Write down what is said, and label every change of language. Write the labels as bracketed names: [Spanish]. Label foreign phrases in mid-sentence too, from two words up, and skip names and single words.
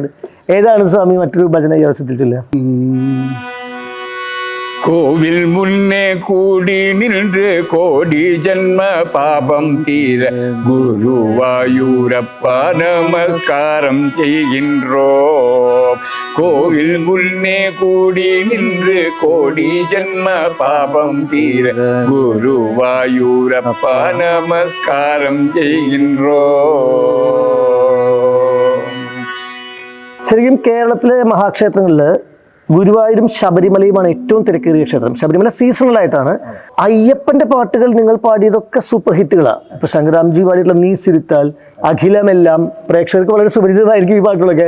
[Malayalam] ഏതാണ് സ്വാമി മറ്റൊരു ഭജന ഈ അവസരത്തിൽ ചൊല്ലുക? [Tamil] கோவில் முன்னே கூடி நின்று கோடி ஜன்ம பாபம் தீர குருவாயூரப்ப நமஸ்காரம் செய்யுகின்றோ. கோவில் முன்னே கூடி நின்று கோடி ஜென்ம பாபம் தீர குருவாயூரப்பா நமஸ்காரம் செய்கின்றோ. [Malayalam] ശരിക്കും കേരളത്തിലെ മഹാക്ഷേത്രങ്ങളിൽ ഗുരുവായൂരും ശബരിമലയുമാണ് ഏറ്റവും തിരക്കേറിയ ക്ഷേത്രം. ശബരിമല സീസണലായിട്ടാണ്. അയ്യപ്പന്റെ പാട്ടുകൾ നിങ്ങൾ പാടിയതൊക്കെ സൂപ്പർ ഹിറ്റുകളാണ്. ഇപ്പൊ ശങ്കരാംജി പാടിയിട്ടുള്ള നീ സിരിത്താൽ, അഖിലമെല്ലാം പ്രേക്ഷകർക്ക് വളരെ സുപരിചിതമായിരിക്കും ഈ പാട്ടുകളൊക്കെ.